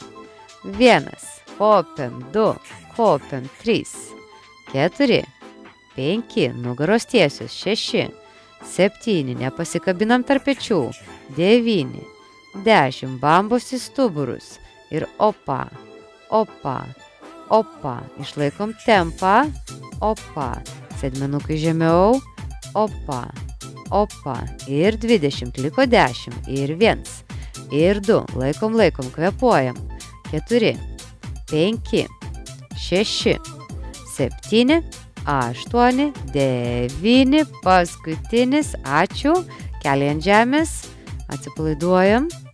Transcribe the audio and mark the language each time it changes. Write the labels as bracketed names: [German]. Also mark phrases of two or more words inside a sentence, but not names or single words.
[Lithuanian] 1, kopiam, 2, kopiam, 3, 4, 5, nugaros tiesios, 6, 7, nepasikabinam tarp pečių, 9, 10, bambos į stuburus ir opa, opa, opa, išlaikom tempą, opa, sėdmenukai žemiau, opa, opa ir 20, liko 10 ir 1 ir 2, laikom, kvėpuojam, 4, 5, 6, 7, 8, 9, paskutinis, ačiū, keliai ant žemės, atsipalaiduojam.